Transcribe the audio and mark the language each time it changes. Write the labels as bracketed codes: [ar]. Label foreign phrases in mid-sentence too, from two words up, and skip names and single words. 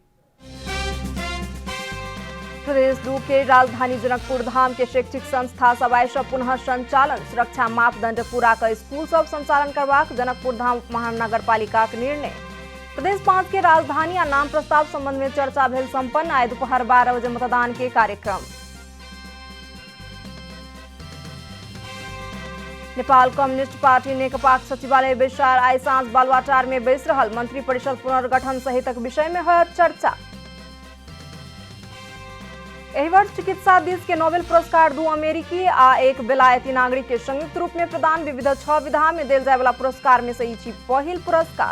[mai] प्रदेश 2 के राजधानी जनकपुर धाम के शैक्षिक संस्था सब आइ सँ पुनः संचालन। सुरक्षा मापदंड पूरा कऽ स्कूल सब संचालन करबाक जनकपुर धाम महानगरपालिका के निर्णय। प्रदेश 5 के राजधानी आ नाम प्रस्ताव संबंध में चर्चा भेल संपन्न। आइ दोपहर 12 बजे मतदान के कार्यक्रम। नेपाल कम्युनिस्ट पार्टी नेकपाक सचिवालय बैसार आइ साँझ बालुवाटार में बैस रहल। मंत्री परिषद पुनर्गठन सहितक विषय में होयत चर्चा। एहि वर्ष चिकित्सा दिस के नोबेल पुरस्कार 2 अमेरिकी आ 1 बेलायती नागरिक के संयुक्त रूप में प्रदान। विविध 6 विधा में देल जाय वाला पुरस्कार में से ई छी पहिल पुरस्कार।